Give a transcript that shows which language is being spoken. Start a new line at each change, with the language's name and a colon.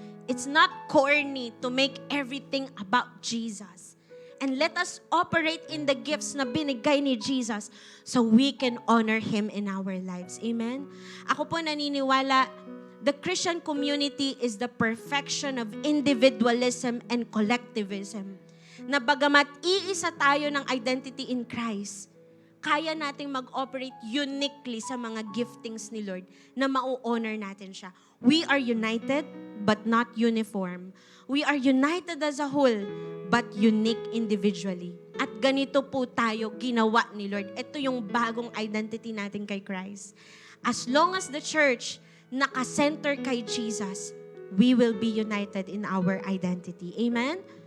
English: It's not corny to make everything about Jesus. And let us operate in the gifts
Filipino: na binigay ni Jesus
English: so we can honor Him in our lives. Amen?
Filipino: Ako po naniniwala,
English: the Christian community is the perfection of individualism and collectivism.
Filipino: Na bagamat iisa tayo ng identity in Christ, kaya nating mag-operate uniquely sa mga giftings ni Lord na mau-honor natin siya.
English: We are united but not uniform. We are united as a whole but unique individually.
Filipino: At ganito po tayo ginawa ni Lord. Ito yung bagong identity natin kay Christ.
English: As long as the church
Filipino: naka-center kay Jesus,
English: we will be united in our identity. Amen?